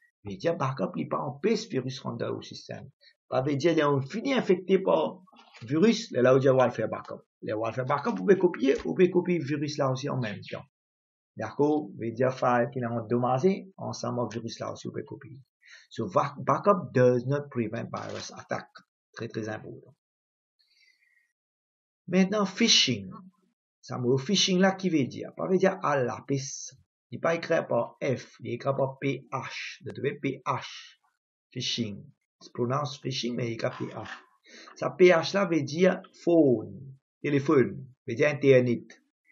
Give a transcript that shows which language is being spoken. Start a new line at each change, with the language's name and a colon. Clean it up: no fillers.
Morisyen: Mais dire backup, il n'est pas empêche virus rentre dans le système. Ça veut dire qu'il est fini infecté par virus, là où on va faire backup. Là où on va faire backup, vous pouvez copier virus là aussi en même temps. D'accord? Ça veut dire file qui est endommagé, ensemble avec virus là aussi, vous pouvez copier.
English: So backup does not prevent virus attack.
Morisyen: Très très important. Maintenant, phishing. Ça me phishing là qui veut dire, pas veut dire à lapis. Il n'est pas écrit par F, il est écrit par PH. Vous devez PH. Phishing. Se prononce phishing, mais il est écrit PH. Ça PH là veut dire phone, téléphone, veut dire internet.